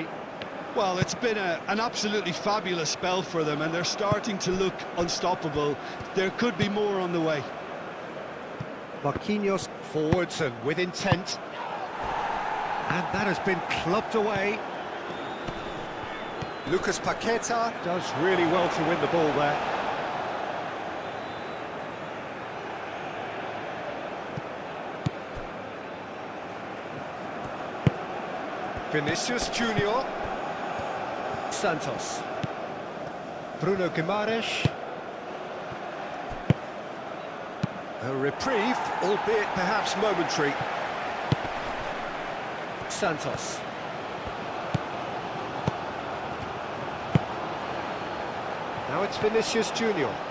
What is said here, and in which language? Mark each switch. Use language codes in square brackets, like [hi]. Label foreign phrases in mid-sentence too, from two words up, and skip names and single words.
[en] Well, it's been an absolutely fabulous spell for them, and they're starting to look unstoppable. There could be more on the way. Marquinhos forwards and with intent. And that has been clubbed away. Lucas Paqueta does really well to win the ball there. Vinicius Junior. Santos. Bruno Guimaraes. A reprieve, albeit perhaps momentary. Santos. Now it's Vinicius Junior.